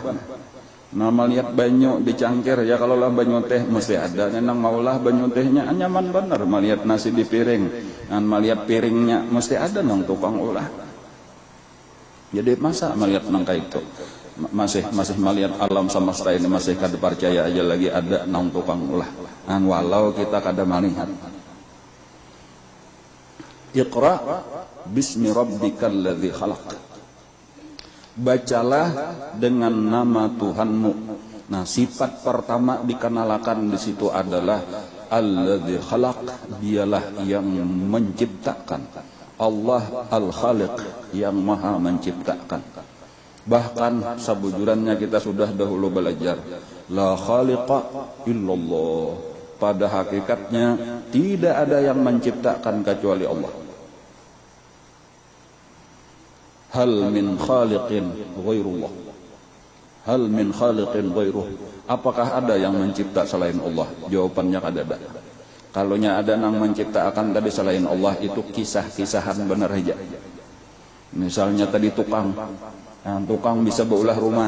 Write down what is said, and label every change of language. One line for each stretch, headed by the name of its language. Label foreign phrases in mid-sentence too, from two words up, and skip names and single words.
Banjar: Nah melihat banyu dicangkir, ya kalau lah banyu teh mesti ada nenang maulah banyu tehnya nyaman benar. Melihat nasi di piring, dan melihat piringnya mesti ada nang tukang ulah. Jadi masa melihat nang kayak itu masih melihat alam semesta ini masih kada percaya aja lagi ada nang tukang ulah. Dan walau kita kada melihat.
Arabic: اقرأ باسم ربك الذي خلق.
Indonesian: Bacalah dengan nama Tuhanmu. Nah, sifat pertama dikenalkan di situ adalah
Arabic: الذي خلق,
Indonesian: dialah yang menciptakan. Allah Al-Khaliq, yang maha menciptakan. Bahkan sebujurannya kita sudah dahulu belajar,
Arabic: لا خالق إلا الله.
Indonesian: Pada hakikatnya tidak ada yang menciptakan kecuali Allah.
Arabic: هل من خالق غير الله. هل من خالق غيره.
Indonesian: Apakah ada yang mencipta selain Allah?
Banjar: Jawabannya kada ada. Kalaunya ada yang menciptakan tadi selain Allah, itu kisah-kisahan benar aja. Misalnya tadi tukang bisa beulah rumah.